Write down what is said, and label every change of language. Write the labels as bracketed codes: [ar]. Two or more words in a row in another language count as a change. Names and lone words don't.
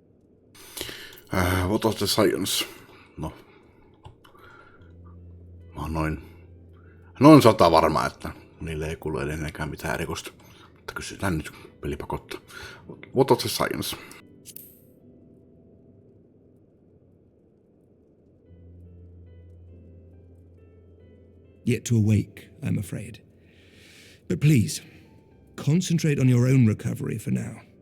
[en] What of the science? No. [fi] Mä oon noin 100 varma, että niille ei kuulu edelleenkään mitään erikoista. Mutta kysytään nyt pelipakottaa. [en] What of the science? Yet to awake, I'm afraid. But please, concentrate on your own recovery for now.